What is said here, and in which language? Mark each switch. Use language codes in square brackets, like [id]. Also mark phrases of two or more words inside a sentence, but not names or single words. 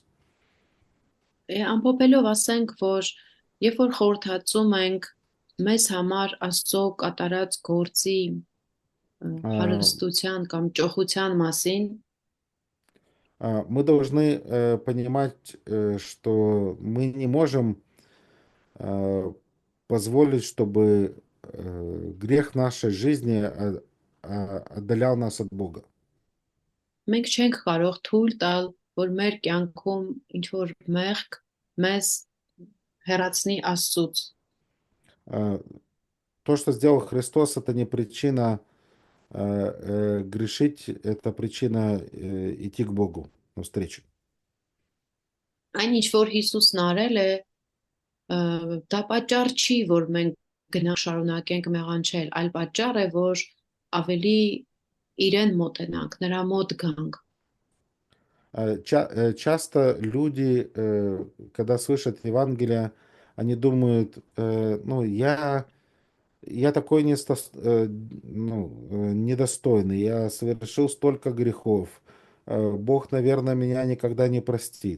[hy] Ամփոփելով ասենք, որ երբ որ խորհրդածում ենք մեզ համար Աստծո կատարած գործի հարստության կամ ճոխության մասին, [ru] мы должны понимать, что мы не можем позволить, чтобы грех нашей жизни отдалял нас от Бога. [hy] մենք չենք կարող թույլ տալ, որ մեր կյանքում ինչ որ մեղք մեզ հեռացնի Աստծուց։ [ru] То, что сделал Христос, это не причина грешить, это причина идти к Богу навстречу. [hy] Այն ինչ որ Հիսուսն արել է, դա պատճառ չի, որ մենք գնանք շարունակենք մեղանչել, այլ պատճառ է, որ ավելի իրեն մոտենանք, նրա մոտ ганг։ [ru] Часто люди, когда слышат Евангелие, они думают, ну, я такой недостойный, я совершил столько грехов, Бог, наверное, меня никогда не простит.